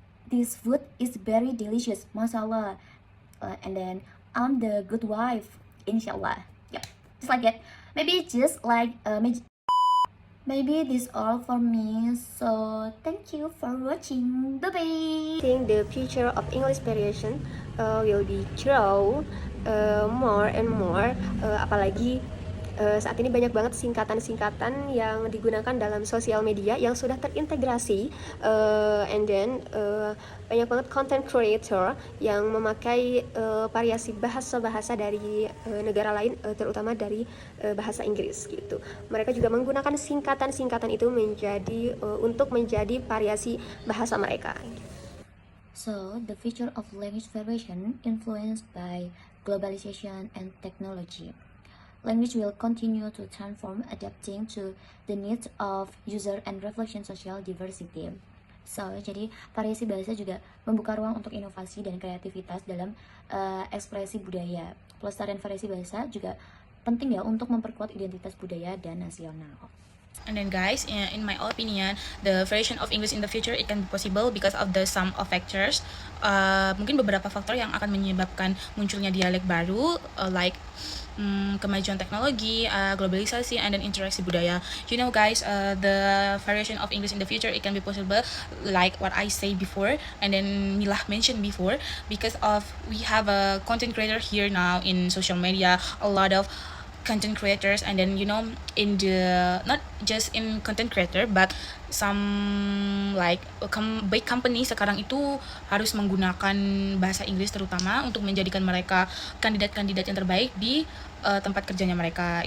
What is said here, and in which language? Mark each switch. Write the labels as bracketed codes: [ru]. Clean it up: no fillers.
[en] This food is very delicious, mashallah. And then, I'm the good wife, inshallah. Yeah, just like that. Maybe just like maybe this all for me. So thank you for watching. Bye bye. I think the future of English variation will be grow more and more. [id] Apalagi saat ini banyak banget singkatan-singkatan yang digunakan dalam sosial media yang sudah terintegrasi, [en] and then [id] banyak banget content creator yang memakai variasi bahasa-bahasa dari negara lain, terutama dari bahasa Inggris gitu. Mereka juga menggunakan singkatan-singkatan itu untuk menjadi variasi bahasa mereka. [en] So, the future of language variation influenced by globalization and technology. Language will continue to transform, adapting to the needs of user and reflection social diversity. [id] So, jadi variasi bahasa juga membuka ruang untuk inovasi dan kreativitas dalam ekspresi budaya. Pelestarian variasi bahasa juga penting ya untuk memperkuat identitas budaya dan nasional. [en] And then guys, in my opinion, the variation of English in the future it can be possible because of the sum of factors. [id] Mungkin beberapa faktor yang akan menyebabkan munculnya dialek baru, like kemajuan teknologi, globalisasi, and then interaksi budaya. [en] You know guys, the variation of English in the future it can be possible like what I say before, and then Milah mentioned before, because of we have a content creator here now in social media, a lot of content creators, and then you know in the not just in content creator but some like big company [id] sekarang itu harus menggunakan bahasa Inggris terutama untuk menjadikan mereka kandidat-kandidat yang terbaik di tempat kerjanya mereka.